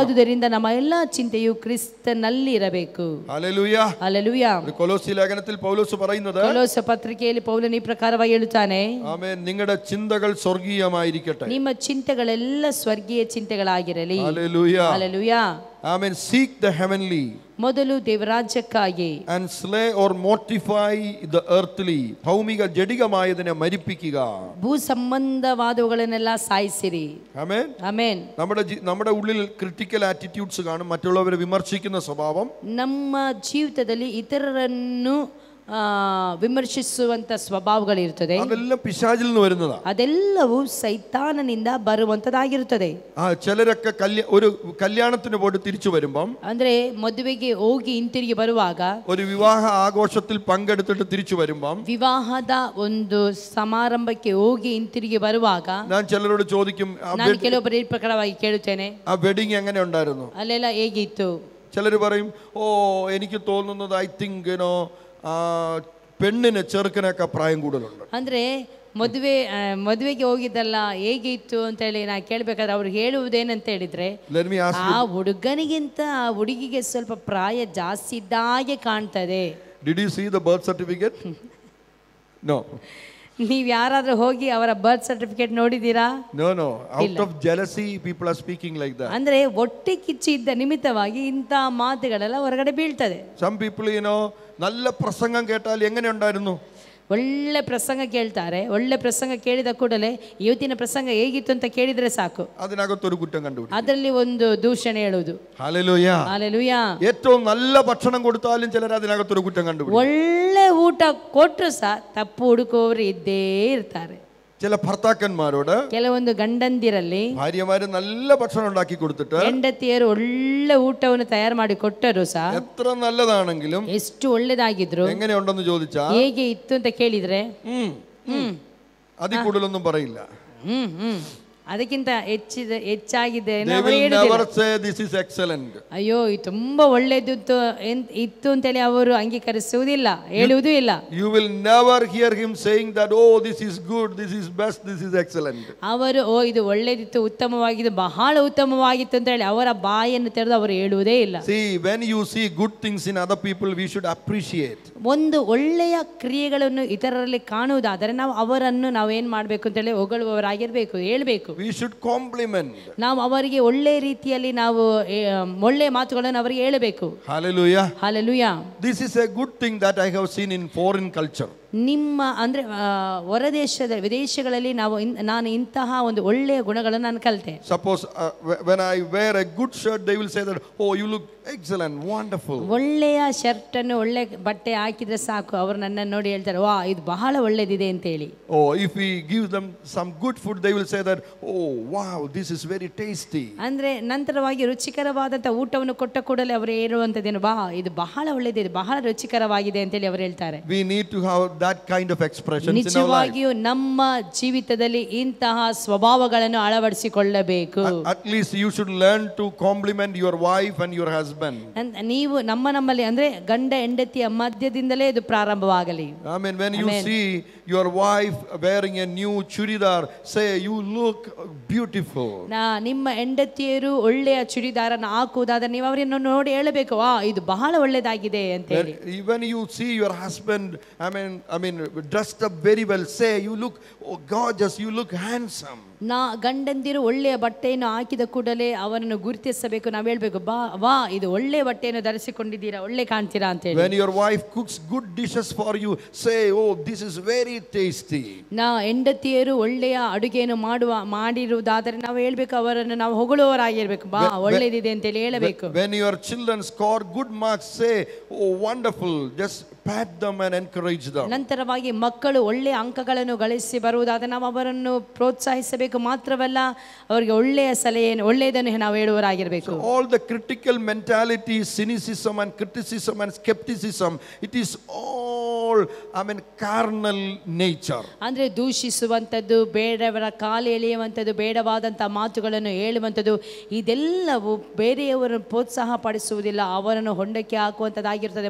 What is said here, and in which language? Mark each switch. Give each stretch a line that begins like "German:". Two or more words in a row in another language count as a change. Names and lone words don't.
Kannada: ಆದುದರಿಂದ ನಮ್ಮ ಎಲ್ಲಾ ಚಿಂತೆಯು ಕ್ರಿಸ್ತನಲ್ಲಿ ಇರಬೇಕು. Hallelujah. Hallelujah.
Malayalam: കൊലോസ്യ ലേഖനത്തിൽ പൗലോസ് പറയുന്നത്,
Kannada: ಕೊಲೋಸ ಪತ್ರಿಕೆಯಲ್ಲಿ ಪೌಲನು ಈ ಪ್ರಕಾರವಾಗಿ ಹೇಳುತ್ತಾನೆ, ಆಮೆನ್,
Malayalam: നിങ്ങളുടെ ചിന്തകൾ സ്വർഗീയമായിരിക്കട്ടെ.
Kannada: ನಿಮ್ಮ ಚಿಂತೆಗಳೆಲ್ಲ ಸ್ವರ್ಗೀಯ ಚಿಂತೆಗಳಾಗಿರಲಿ. Hallelujah. Hallelujah.
English: Amen. Seek the heavenly
Kannada: ಮೊದಲು ದೇವರಾಜ್ಯಕ್ಕಾಗಿ
English: and slay or mortify the earthly.
Malayalam: ഭൗമിക ജഡികമായതിനെ മരിപ്പിക്കുക.
Kannada: ಭೂ ಸಂಬಂಧವಾದವುಗಳನ್ನೆಲ್ಲ ಸಾಯಿಸಿರಿ.
Malayalam: ആമേൻ.
Kannada: ಆಮೆನ್.
Malayalam: നമ്മുടെ ഉള്ളിൽ
English: critical attitudes
Malayalam: കാണും, മറ്റുള്ളവരെ വിമർശിക്കുന്ന സ്വഭാവം.
Kannada: ನಮ್ಮ ಜೀವಿತದಲ್ಲಿ ಇತರರನ್ನು ವಿಮರ್ಶಿಸುವಂತ ಸ್ವಭಾವಗಳಿರುತ್ತದೆ.
Malayalam: ಅದೆಲ್ಲ ಪಿಶಾಚಿൽ നിന്ന് വരുന്നതാണ്.
Kannada: ಅದೆಲ್ಲವೂ ಸೈತಾನನಿಂದ ಬರುವಂತದಾಗಿರುತ್ತದೆ.
Malayalam: ചിലരൊക്കെ ഒരു കല്യാണത്തിന് പോയിട്ട് തിരിച്ചു വരുമ്പം,
Kannada: ಅಂದ್ರೆ ಮದುವೆಗೆ ಹೋಗಿ ಹಿಂತಿರುಗಿ ಬರುವಾಗ,
Malayalam: ഒരു വിവാഹ ആഘോഷത്തിൽ പങ്കെടുത്തിട്ട് തിരിച്ചു വരുമ്പം,
Kannada: ವಿವಾಹದ ಒಂದು ಸಮಾರಂಭಕ್ಕೆ ಹೋಗಿ ಹಿಂತಿರುಗಿ ಬರುವಾಗ
Malayalam: ഞാൻ ചിലരോട് ചോദിക്കും,
Kannada: ನಾನು ಕೆಲವೊಬ್ಬರ ಈ ಪ್ರಕಾರವಾಗಿ ಕೇಳುತ್ತೇನೆ,
Malayalam: ആ വെഡിങ് എങ്ങനെ ഉണ്ടായിരുന്നു?
Kannada: ಅಲ್ಲೆಲ್ಲ ಹೇಗಿತ್ತು?
Malayalam: ചിലർ പറയും, ഓ എനിക്ക് തോന്നുന്നത്
English: I think
Malayalam: പെണ്ണിന് ചെറുക്കനൊക്കെ പ്രായം കൂടുതലുണ്ട്.
Kannada: ಅಂದ್ರೆ ಮದುವೆಗೆ ಹೋಗಿದ್ದಲ್ಲ ಹೇಗೆ ಇತ್ತು ಅಂತ ಹೇಳಿ ನಾ ಕೇಳ್ಬೇಕಾದ್ರೆ ಅವ್ರು ಹೇಳುವುದೇನಂತ ಹೇಳಿದ್ರೆ, ಆ ಹುಡುಗನಿಗಿಂತ ಆ ಹುಡುಗಿಗೆ ಸ್ವಲ್ಪ ಪ್ರಾಯ ಜಾಸ್ತಿ ಇದ್ದಾಗೆ ಕಾಣ್ತದೆ.
English: Did you see the birth certificate? No.
Kannada: ನೀವು ಯಾರಾದ್ರೂ ಹೋಗಿ ಅವರ
English: birth certificate
Kannada: ನೋಡಿದೀರಾ?
English: No. Out of jealousy people are speaking like that.
Kannada: ಅಂದ್ರೆ ಹೊಟ್ಟೆ ಕಿಚ್ಚು ಇದ್ದ ನಿಮಿತ್ತವಾಗಿ ಇಂಥ ಮಾತುಗಳೆಲ್ಲ ಹೊರಗಡೆ ಬೀಳ್ತದೆ.
English: Some people
Malayalam: നല്ല പ്രസംഗം കേട്ടാൽ എങ്ങനെ ഉണ്ടായിരുന്നു?
Kannada: ಒಳ್ಳೆ ಪ್ರಸಂಗ ಕೇಳ್ತಾರೆ. ಒಳ್ಳೆ ಪ್ರಸಂಗ ಕೇಳಿದ ಕೂಡಲೇ ಇವತ್ತಿನ ಪ್ರಸಂಗ ಹೇಗಿತ್ತು ಅಂತ ಕೇಳಿದ್ರೆ ಸಾಕು,
Malayalam: അതിനകത്തൊരു കുറ്റം കണ്ടുപിടിക്കും.
Kannada: ಅದರಲ್ಲಿ ಒಂದು ದೂಷಣೆ ಹೇಳುವುದು.
Malayalam: ഹല്ലേലൂയ.
Kannada: ಹಲ್ಲೆಲೂಯಾ.
Malayalam: ഏറ്റവും നല്ല ഭക്ഷണം കൊടുത്താലും ചിലർ അതിനകത്തൊരു കുറ്റം കണ്ടുപിടിക്കും.
Kannada: ಒಳ್ಳೆ ಊಟ ಕೊಟ್ಟರು ಸಹ ತಪ್ಪು ಹುಡುಕುವವರು ಇದ್ದೇ ಇರ್ತಾರೆ.
Malayalam: ചില ഭർത്താക്കന്മാരോട്,
Kannada: ಕೆಲವೊಂದು ಗಂಡಂದಿರಲ್ಲಿ
Malayalam: ഭാര്യമാര് നല്ല ഭക്ഷണം ഉണ്ടാക്കി കൊടുത്തിട്ട്
Kannada: ಹೆಂಡತಿಯರು ಒಳ್ಳೆ ಊಟವನ್ನು ತಯಾರು ಮಾಡಿ ಕೊಟ್ಟರು ಸಹ
Malayalam: എത്ര നല്ലതാണെങ്കിലും
Kannada: ಎಷ್ಟು ಒಳ್ಳೆದಾಗಿದ್ರು
Malayalam: എങ്ങനെയുണ്ടെന്ന് ചോദിച്ചാ
Kannada: ಹೇಗೆ ಇತ್ತು ಅಂತ ಕೇಳಿದ್ರೆ
Malayalam: അതിൽ കൂടുതലൊന്നും പറയില്ല.
Kannada: ಅದಕ್ಕಿಂತ ಹೆಚ್ಚಾಗಿದೆ ಅಯ್ಯೋ ಇದು ತುಂಬಾ ಒಳ್ಳೇದು ಇತ್ತು ಅಂತೇಳಿ ಅವರು ಅಂಗೀಕರಿಸುವುದಿಲ್ಲ, ಹೇಳುವುದೂ ಇಲ್ಲ.
English: You will never hear him saying that, oh this is good, this is best, this is excellent.
Kannada: ಅವರು ಇದು ಒಳ್ಳೇದಿತ್ತು, ಉತ್ತಮವಾಗಿತ್ತು, ಬಹಳ ಉತ್ತಮವಾಗಿತ್ತು ಅಂತ ಹೇಳಿ ಅವರ ಬಾಯನ್ನು ತೆರೆದು ಅವರು ಹೇಳುವುದೇ ಇಲ್ಲ.
English: See, when you see good things in other people, we should appreciate.
Kannada: ಒಂದು ಒಳ್ಳೆಯ ಕ್ರಿಯೆಗಳನ್ನು ಇತರರಲ್ಲಿ ಕಾಣುವುದಾದರೆ ನಾವು ಅವರನ್ನು ನಾವೇನ್ ಮಾಡಬೇಕು ಅಂತ ಹೇಳಿ ಹೊಗಳುವವರಾಗಿರ್ಬೇಕು, ಹೇಳ್ಬೇಕು.
English: We should compliment.
Kannada: ನಾವು ಅವರಿಗೆ ಒಳ್ಳೆ ರೀತಿಯಲ್ಲಿ ನಾವು ಒಳ್ಳೆ ಮಾತುಗಳನ್ನು ಅವರಿಗೆ ಹೇಳಬೇಕು. Hallelujah. Hallelujah.
English: This is a good thing that I have seen in foreign culture.
Kannada: ನಿಮ್ಮ ಅಂದರೆ ವಿದೇಶಗಳಲ್ಲಿ ನಾನು ಇಂತಹ ಒಂದು ಒಳ್ಳೆಯ ಗುಣಗಳನ್ನು ನಾನು ಕಲಿತೆ.
English: Suppose when I wear a good shirt, they will say that, oh you look excellent, wonderful.
Kannada: ಒಳ್ಳೆಯ ಶರ್ಟ್ ಅನ್ನು ಒಳ್ಳೆ ಬಟ್ಟೆ ಹಾಕಿದ್ರೆ ಸಾಕು, ಅವರು ನನ್ನನ್ನು ನೋಡಿ ಹೇಳ್ತಾರೆ, ವಾ ಇದು ಬಹಳ ಒಳ್ಳೆದಿದೆ ಅಂತ ಹೇಳಿ.
English: Oh, if we give them some good food, they will say that, oh wow, this is very tasty.
Kannada: ಅಂದ್ರೆ ನಂತರವಾಗಿ ರುಚಿಕರವಾದಂತ ಊಟವನ್ನು ಕೊಟ್ಟ ಕೂಡಲೇ ಅವರು ಹೇಳುವಂತದ್ದೇನು, ಬಾ ಇದು ಬಹಳ ಒಳ್ಳೆದಿದೆ, ಬಹಳ ರುಚಿಕರವಾಗಿದೆ ಅಂತ ಹೇಳಿ ಅವರು ಹೇಳ್ತಾರೆ.
English: We need to have that kind of expressions in our life.
Kannada: ನಿಜವಾಗಿಯೂ ನಮ್ಮ ಜೀವಿತದಲ್ಲಿ ಇಂತಹ ಸ್ವಭಾವಗಳನ್ನು ಅಳವಡಿಸಿಕೊಳ್ಳಬೇಕು.
English: At least you should learn to compliment your wife and your husband.
Kannada: ನೀವು ನಮ್ಮಲ್ಲಿ ಅಂದ್ರೆ ಗಂಡ ಹೆಂಡತಿಯ ಮಧ್ಯದಿಂದಲೇ ಇದು ಪ್ರಾರಂಭವಾಗಲಿ.
English: Amen. When you see your wife wearing a new churidar, say you look beautiful.
Kannada: ನಿಮ್ಮ ಹೆಂಡತಿಯರು ಒಳ್ಳೆಯ ಚೂಡಿದಾರನ್ನು ಹಾಕುವುದಾದರೆ ನೀವು ಅವರನ್ನು ನೋಡಿ ಹೇಳಬೇಕು, ವಾ ಇದು ಬಹಳ ಒಳ್ಳೆದಾಗಿದೆ ಅಂತ ಹೇಳಿ.
English: When you see your husband, I mean dressed up very well, say you look gorgeous, you look handsome.
Kannada: ಗಂಡಂದಿರು ಒಳ್ಳೆಯ ಬಟ್ಟೆಯನ್ನು ಹಾಕಿದ ಕೂಡಲೇ ಅವರನ್ನು ಗುರುತಿಸಬೇಕು. ನಾವು ಹೇಳ್ಬೇಕು, ವಾ ಇದು ಒಳ್ಳೆಯ ಬಟ್ಟೆಯನ್ನು ಧರಿಸಿಕೊಂಡಿದ್ದೀರಾ, ಒಳ್ಳೆ ಕಾಣ್ತೀರಾ ಅಂತ ಹೇಳಿ.
English: When your wife cooks good dishes for you, say, oh, this is very tasty.
Kannada: ಹೆಂಡತಿಯರು ಒಳ್ಳೆಯ ಅಡುಗೆಯನ್ನು ಮಾಡಿರುವುದಾದರೆ ನಾವು ಹೇಳ್ಬೇಕು, ಅವರನ್ನು ನಾವು ಹೊಗಳುವವರಾಗಿರ್ಬೇಕು, ಬಾ ಒಳ್ಳೆಯದಿದೆ ಅಂತ ಹೇಳಿ ಹೇಳಬೇಕು.
English: When your children score good marks, say, oh, wonderful. Just pat them and encourage them.
Kannada: ನಂತರವಾಗಿ ಮಕ್ಕಳು ಒಳ್ಳೆಯ ಅಂಕಗಳನ್ನು ಗಳಿಸಿ ಬರುವುದಾದರೆ ನಾವು ಅವರನ್ನು ಪ್ರೋತ್ಸಾಹಿಸಬೇಕು. ಮಾತ್ರವಲ್ಲ, ಅವರಿಗೆ ಒಳ್ಳೆಯ ಸಲಹೆಯನ್ನು, ಒಳ್ಳೆಯದನ್ನು ನಾವು ಹೇಳುವವರಾಗಿರಬೇಕು.
English: All the critical mentality, cynicism and criticism and skepticism, it is all, carnal nature.
Kannada: ಅಂದ್ರೆ ದೂಷಿಸುವಂಥದ್ದು, ಬೇಡವರ ಕಾಲು ಎಳೆಯುವಂಥದ್ದು, ಬೇಡವಾದಂಥ ಮಾತುಗಳನ್ನು ಹೇಳುವಂಥದ್ದು, ಇದೆಲ್ಲವೂ ಬೇರೆಯವರನ್ನು ಪ್ರೋತ್ಸಾಹ ಪಡಿಸುವುದಿಲ್ಲ, ಅವರನ್ನು ಹೊಂಡಕ್ಕೆ ಹಾಕುವಂಥದ್ದಾಗಿರ್ತದೆ.